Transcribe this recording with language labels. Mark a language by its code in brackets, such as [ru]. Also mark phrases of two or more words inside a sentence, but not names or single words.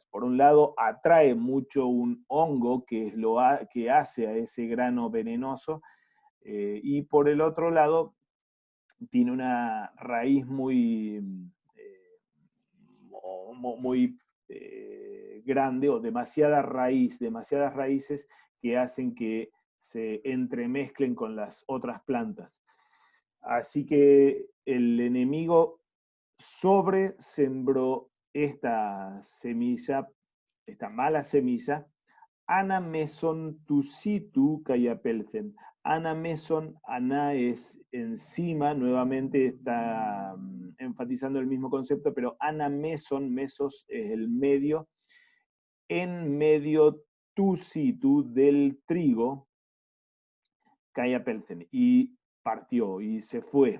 [es] Por un lado, atrae mucho un hongo que es que hace a ese grano venenoso, y por el otro lado, tiene una raíz muy grande o demasiadas raíces que hacen que se entremezclen con las otras plantas. Así que el enemigo sembró esta semilla, esta mala semilla, [el] ἀνὰ μέσον τοῦ σίτου καὶ ἀπῆλθεν. ἀνὰ μέσον, [es] ana es encima, nuevamente está enfatizando el mismo concepto, pero [el] ἀνὰ μέσον, [es] mesos es el medio, en medio tusitu del trigo, kayapelcen, y partió y se fue.